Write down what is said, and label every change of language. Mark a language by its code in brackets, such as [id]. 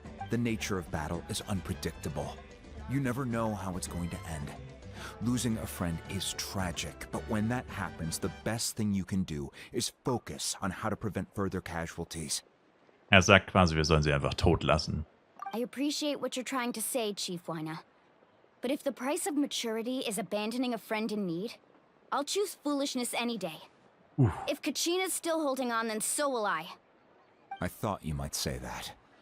[en] The nature of battle is unpredictable. You never know how it's going to end. Losing a friend is tragic, but when that happens, the best thing you can do is focus on how to prevent further casualties. [de] Er sagt quasi, wir sollen sie einfach tot lassen. [en] I appreciate what you're trying to say, Chief Wayna. But if the price of maturity is abandoning a friend in need, I'll choose foolishness any day. Oof. If Kachina's still holding on, then so will I. I thought you might say that.